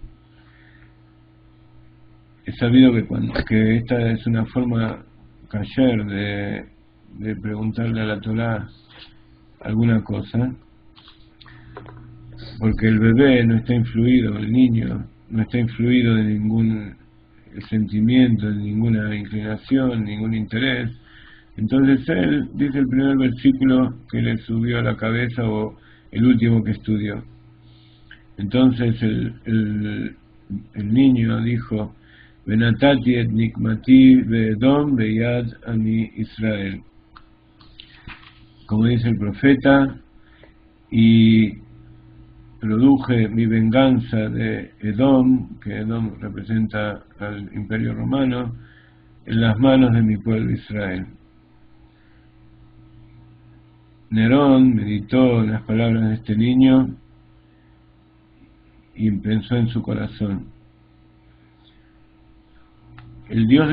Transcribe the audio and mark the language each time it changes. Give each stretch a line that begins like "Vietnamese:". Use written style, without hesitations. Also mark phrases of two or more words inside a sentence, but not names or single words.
Spanish: He sabido que esta es una forma kasher de preguntarle a la Torá alguna cosa, porque el bebé no está influido, el niño no está influido de ningún sentimiento, de ninguna inclinación, ningún interés. Entonces él dice el primer versículo que le subió a la cabeza o el último que estudió. Entonces el niño dijo:
Hebrew: ונתתי את נקמתי באדום ביד עמי ישראל.
Spanish: Como dice el profeta, y produje mi venganza de Edom, que Edom representa al Imperio Romano, en las manos de mi pueblo Israel. Nerón meditó en las palabras de este niño y pensó en su corazón: el Dios de